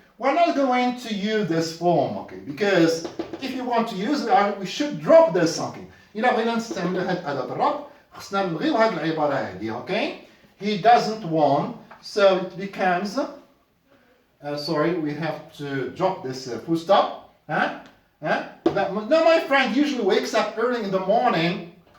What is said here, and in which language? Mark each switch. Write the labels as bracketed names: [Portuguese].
[English] We're not going to use this form, okay? Because if you want to use it, we should drop this, okay? [Arabic] إلا بغينا نستعمل هاد أداة الربط خصنا نلغيو هاد العبارة هادي, okay? [English] He doesn't want, so it becomes. Sorry, we have to drop this full stop. Now my friend usually wakes up early in the morning.